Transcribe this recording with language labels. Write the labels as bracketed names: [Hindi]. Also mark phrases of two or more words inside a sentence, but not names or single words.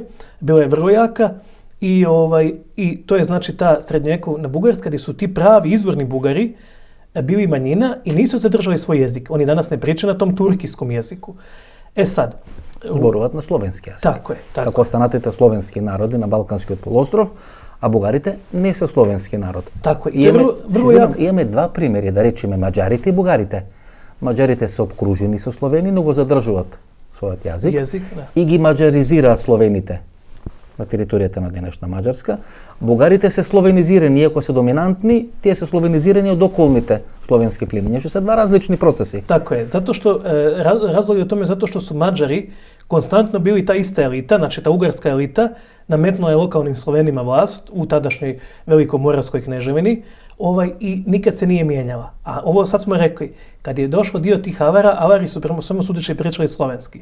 [Bosnian] Bila je vrlo jaka i to je znači ta srednjovjekovna Bugarska gdje su ti pravi izvorni Bugari bili manjina i nisu zadržali svoj jezik. Oni danas ne pričaju na tom turkijskom jeziku. Sad, [Macedonian] зборуваат на словенски јазик. Така е. Како останатите словенски народи на Балканскиот полуостров, а бугарите не се словенски народ. Така е. Имаме два примери, да речеме маđарите и бугарите. Маđарите се обкружени со Словени, но го задржуваат својот јазик и ги маđаризираат словените на територијата на денешна Маđарска. Бугарите се словенизирани, иако се доминантни, тие се словенизирани од околните словенски племиња, што се два различни процеси. [Bosnian] Tako je, zato što razlog je u tome zato što su Mađari konstantno bili ta ista elita, znači ta ugarska elita, nametnula je lokalnim Slovenima vlast u tadašnjoj Velikomoravskoj kneževini i nikad se nije mijenjala. A ovo sad smo rekli, kad je došlo dio tih Avara, Avari su prema svemu sudeći pričali slovenski.